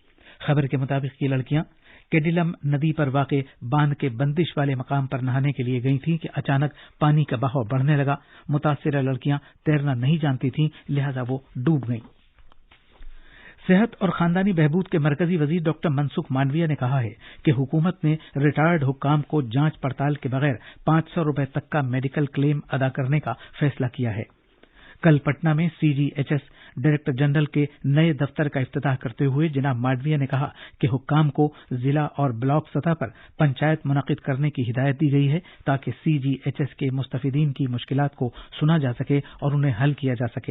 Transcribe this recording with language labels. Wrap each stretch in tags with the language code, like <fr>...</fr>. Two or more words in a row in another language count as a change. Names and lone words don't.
<ur>خبر کے مطابق یہ لڑکیاں کیڈیلم ندی پر واقع باندھ کے بندش والے مقام پر نہانے کے لیے گئی تھیں کہ اچانک پانی کا بہاؤ بڑھنے لگا۔ متاثرہ لڑکیاں تیرنا نہیں جانتی تھیں، لہذا وہ ڈوب گئیں۔ صحت اور خاندانی بہبود کے مرکزی وزیر ڈاکٹر منسکھ مانڈویا نے کہا ہے کہ حکومت نے ریٹائرڈ حکام کو جانچ پڑتال کے بغیر 500 روپے تک کا میڈیکل کلیم ادا کرنے کا فیصلہ کیا ہے۔ کل پٹنہ میں CGHS ڈائریکٹر جنرل کے نئے دفتر کا افتتاح کرتے ہوئے جناب مانڈویا نے کہا کہ حکام کو ضلع اور بلاک سطح پر پنچایت منعقد کرنے کی ہدایت دی گئی ہے تاکہ CGHS کے مستفیدین کی مشکلات کو سنا جا سکے اور انہیں حل کیا جا سکے۔</ur>